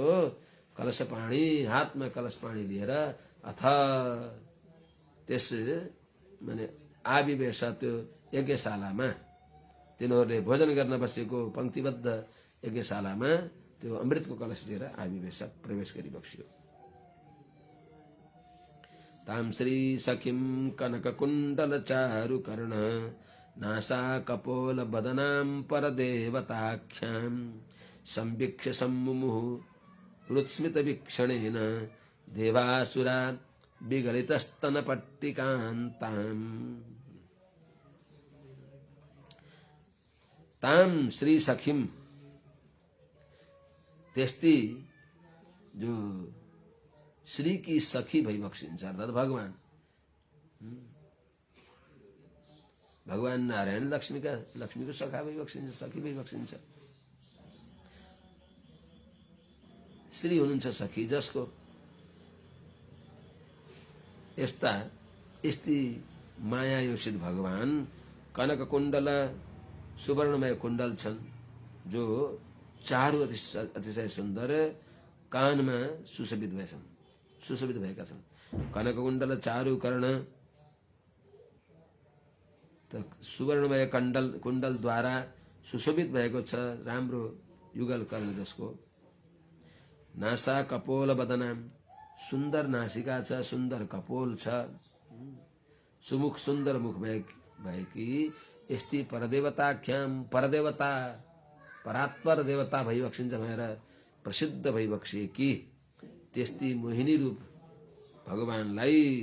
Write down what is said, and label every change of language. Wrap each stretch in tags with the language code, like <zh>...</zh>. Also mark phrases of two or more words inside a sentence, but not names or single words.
<ne>यस्तो कलश पानी हातमा कलश पानी लिएर अथ त्यस</ne> <sa>माने आविवेश</sa> <ne>त्यो यज्ञशालामा तिनीहरूले भोजन गर्न बसेको पंक्तिबद्ध यज्ञशालामा त्यो अमृतको कलश लिएर आविवेश प्रवेश गरिबक्स्यो।</ne> <sa>ताम श्री सखिम कनक कुण्डल चारु कर्ण नासा कपोल बदनाम परदेवताख्याम संवीक्ष्य सम्मुमुः हृत्स्मित वीक्षणेन देवासुरा विगलितस्तनपट्टिकान्ताम्। ताम श्री सखिम</sa> <ne>त्यस्ती जो श्री की सखी भइबक्सिन्छ अर्थात भगवान भगवान नारायण लक्ष्मीको सखा भइबक्सिन्छ, सखी भइबक्सिन्छ। श्री हुनुहुन्छ सखी जसको यस्ती माया योषित भगवान कनक कुण्डल सुवर्णमय कुण्डल छन् जो चारु अतिशय सुन्दर कानमा सुशोभित भएका छन्।</ne> <sa>कनक कुण्डल चारु कर्ण</sa> <ne>त सुवर्णमय कुण्डलद्वारा सुशोभित भएको छ, राम्रो युगल कर्ण जसको।</ne> <sa>नासा कपोल बदनाम</sa> <ne>सुन्दर नासिका छ, सुन्दर कपोल छ, सुमुख सुन्दर मुख भएकी यस्ती परदेवताख्याम परदेवता परात्पर देवता भइबक्सिन्छ भनेर प्रसिद्ध भइबक्सिएकी त्यस्ती मोहिनी रूप भगवानलाई</ne>